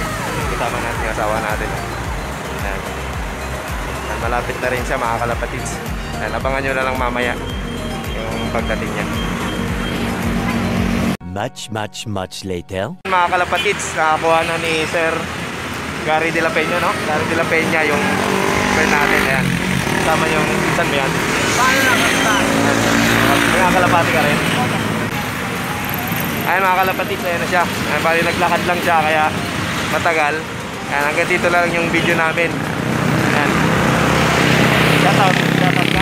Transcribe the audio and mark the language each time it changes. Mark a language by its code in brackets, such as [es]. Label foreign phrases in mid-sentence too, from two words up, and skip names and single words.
[tl] Kasama natin yung asawa natin. Ayan. Ayan, malapit na rin siya mga kalapatids. Ayan, abangan nyo na lang mamaya yung pagdating niya. [en] Much later. [tl] Mga kalapatids, nakakuha na ni Sir Gary de la Peña, no? Gary de la Peña yung friend natin. Ayan. Kasama yung pinsan mo yan. Paano na kita? May mga kalapati ka rin? Ayan mga kalapatids, ayan na siya. Ayan, bali naglakad lang siya kaya matagal. Ayan, hanggang dito lang yung video namin. Ayan. Shoutout ka.